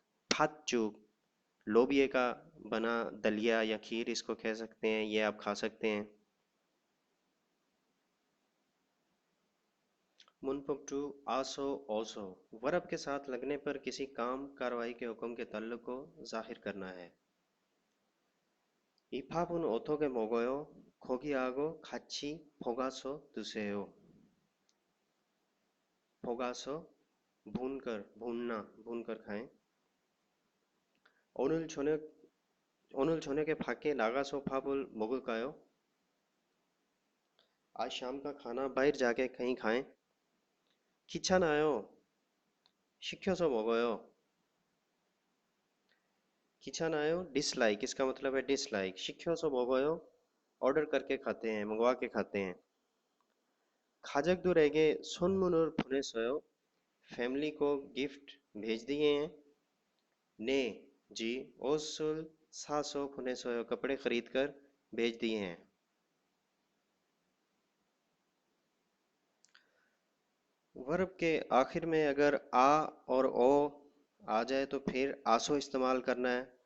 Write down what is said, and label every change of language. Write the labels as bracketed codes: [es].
[hi] फाच्चू, लोबिये का बना दलिया या खीर इसको कह सकते हैं, ये आप खा सकते हैं। मुनपक्टू आसो ओसो, वर्ब के साथ लगने पर किसी काम कार्रवाई के हुक्म के तल्लुक को जाहिर करना है। [ko] 이 밥은 어떻게 먹어요? 고기하고 같이 볶아서 드세요. [hi] 볶아서 भूनकर, भूनना, भूनकर खाएं। [ko] 오늘 저녁 오늘 저녁에 밖에 나가서 밥을 먹을까요? [hi] आज शाम का खाना बाहर जाके कहीं खाएं। [ko] 귀찮아요. 시켜서 먹어요. 귀찮아요 [hi] डिसलाइक, इसका मतलब है डिसलाइक। [ko] 시켜서 먹어요 [hi] ऑर्डर करके खाते हैं, मंगवा के खाते हैं। [ko] 가족들에게 선물을 보냈어요. [hi] फैमिली को गिफ्ट भेज दिए हैं। ने जी [ko] 옷을 사서 보냈어요, [hi] कपड़े खरीद कर भेज दिए हैं। वर्ब के आखिर में अगर आ और ओ आ जाए तो फिर आसो इस्तेमाल करना है।